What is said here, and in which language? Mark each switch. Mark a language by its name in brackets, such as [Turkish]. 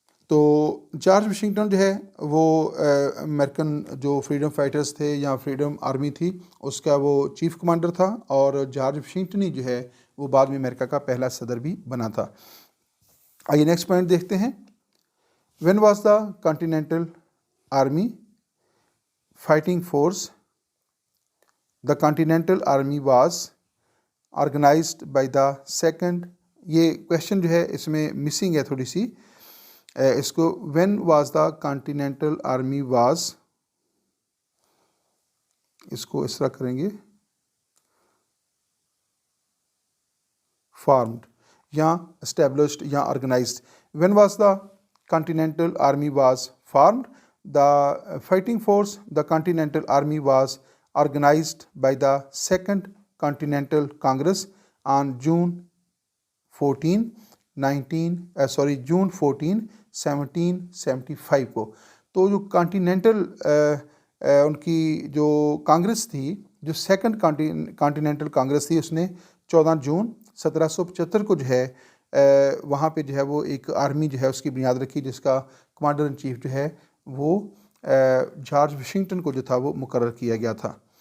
[Hindi] तो George Washington जो है वो अमेरिकन जो फ्रीडम फाइटर्स थे या फ्रीडम आर्मी थी उसका वो चीफ कमांडर था, और जॉर्ज वाशिंगटन ही जो है वो बाद में अमेरिका का पहला सदर भी बना था। आइए नेक्स्ट पॉइंट देखते हैं। [English] When was the Continental Army fighting force? The Continental Army was organized by the second। [Hindi] ये क्वेश्चन जो है इसमें मिसिंग है थोड़ी सी, इसको [English] when was the Continental Army was, [Hindi] इसको इस तरह करेंगे formed या established या organized। [English] When was the Continental Army was formed? The fighting force, the Continental Army was organized by the Second Continental Congress on June 14, 1775 को। [Hindi] तो जो continental उनकी जो कांग्रेस थी, जो सेकंड कॉन्टिनेंटल कांग्रेस थी, उसने 14 जून 1775 को जो है वहाँ पे जो है वो एक आर्मी जो है उसकी बुनियाद रखी जिसका कमांडर इन चीफ जो है वो जॉर्ज वाशिंगटन को जो था वो मुकर्रर किया गया था।